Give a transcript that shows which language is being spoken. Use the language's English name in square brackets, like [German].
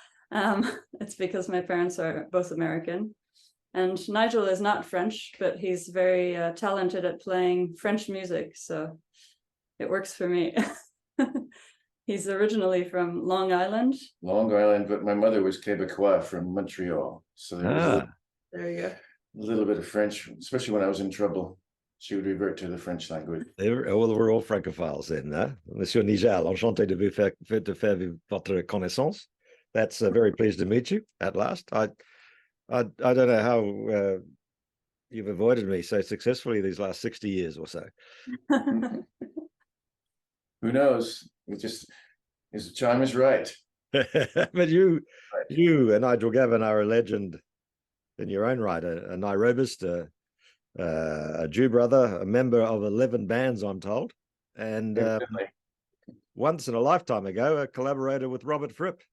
[English] It's because my parents are both American, and Nigel is not French, but he's very talented at playing French music, so it works for me. He's originally from Long Island. Long Island, but my mother was Quebecois from Montreal, so there you go. A little bit of French, especially when I was in trouble. She would revert to the French language. Well, we're all francophiles then, huh? [French] Monsieur Nigel, enchanté de faire votre connaissance. [English] That's very pleased to meet you at last. I don't know how you've avoided me so successfully these last 60 years or so. Who knows? It just the time is right. But you and Nigel Gavin are a legend in your own right, a Nairobist, a Jew brother, a member of 11 bands, I'm told, and once in a lifetime ago, a collaborator with Robert Fripp.